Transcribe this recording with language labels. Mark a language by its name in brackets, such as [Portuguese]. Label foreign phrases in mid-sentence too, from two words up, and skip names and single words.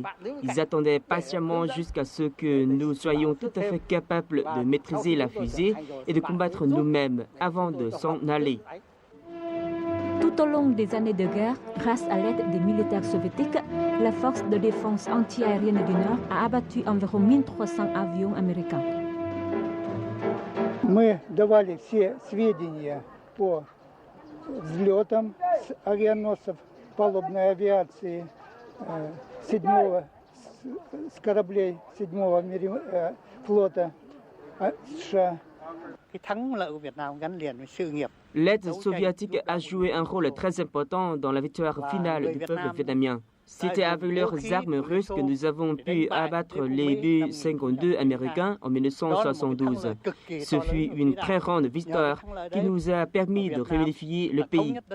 [French] Ils attendaient patiemment jusqu'à ce que nous soyons tout à fait capables de maîtriser la fusée et de combattre nous-mêmes avant de s'en aller. Tout au long des années de guerre, grâce à l'aide des militaires soviétiques, la force de défense anti-aérienne du Nord a abattu environ 1300 avions américains. [Russian] Мы давали все сведения по взлетам с авианосцев палубной авиации с кораблей 7-го флота США. [French] L'aide soviétique a joué un rôle très important dans la victoire finale du peuple vietnamien. C'était avec leurs armes russes que nous avons pu abattre les B-52 américains en 1972. Ce fut une très grande victoire qui nous a permis de réunifier le pays.